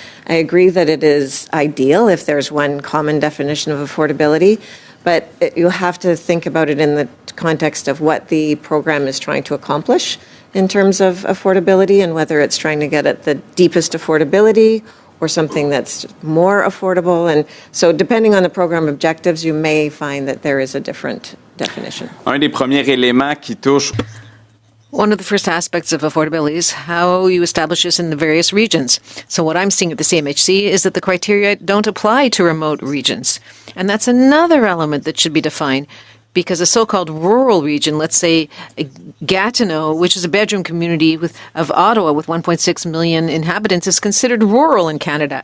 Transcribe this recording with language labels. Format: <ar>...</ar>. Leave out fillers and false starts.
<en>I agree that it is ideal if there's one common definition of affordability, but you have to think about it in the context of what the program is trying to accomplish in terms of affordability and whether it's trying to get at the deepest affordability or something that's more affordable. And so depending on the program objectives, you may find that there is a different definition.</en> <fr>Un des premiers éléments qui touche</fr> <en>One of the first aspects of affordability is how you establish this in the various regions. So what I'm seeing at the CMHC is that the criteria don't apply to remote regions. And that's another element that should be defined, because a so-called rural region, let's say Gatineau, which is a bedroom community of Ottawa with 1.6 million inhabitants, is considered rural in Canada.</en>